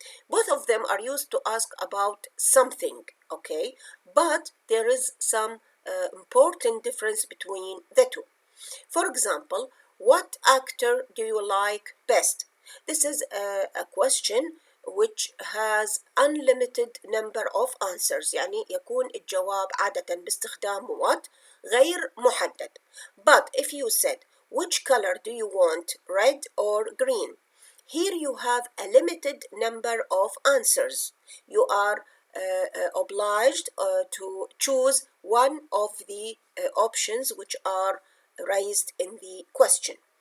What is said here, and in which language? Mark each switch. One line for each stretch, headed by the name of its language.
English: Both of them are used to ask about something, okay? But there is some important difference between the two. For example, what actor do you like best? This is a question which has unlimited number of answers.
Arabic: يعني يكون الجواب عادة باستخدام what غير محدد.
English: But if you said which color do you want, red or green? Here you have a limited number of answers. You are obliged to choose one of the options which are raised in the question.